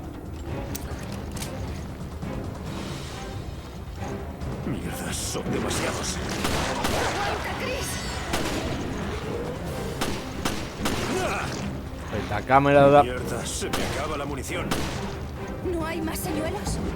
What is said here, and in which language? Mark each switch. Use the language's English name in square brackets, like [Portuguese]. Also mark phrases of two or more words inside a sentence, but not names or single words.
[Spanish] Mierda, son demasiados. ¡Aguanta, Chris! [Basque] Eta kamera da... [Spanish] Mierda, se me acaba la munición. ¿No hay más señuelos?